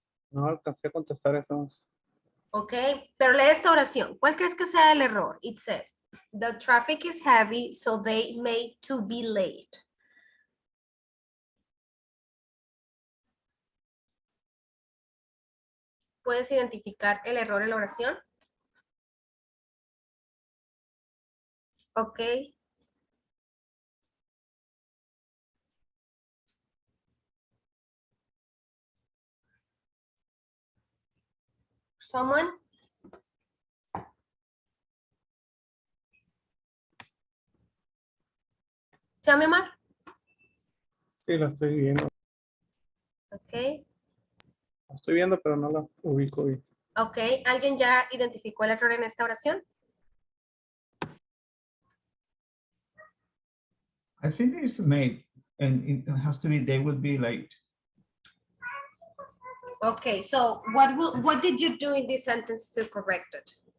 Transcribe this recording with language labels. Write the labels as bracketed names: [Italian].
[Spanish] No alcancé a contestar eso. Ok, pero lee esta oración. ¿Cuál crees que sea el error? [English] It says, the traffic is heavy, so they may to be late. [Spanish] ¿Puedes identificar el error en la oración? Ok. [English] Someone? Tell me, Omar. [Spanish] Sí, la estoy viendo. Ok. La estoy viendo, pero no la ubico bien. Ok. ¿Alguien ya identificó el error en esta oración? [English] I think it's made, and it has to be, they will be late. Okay, so what did you do in this sentence to correct it?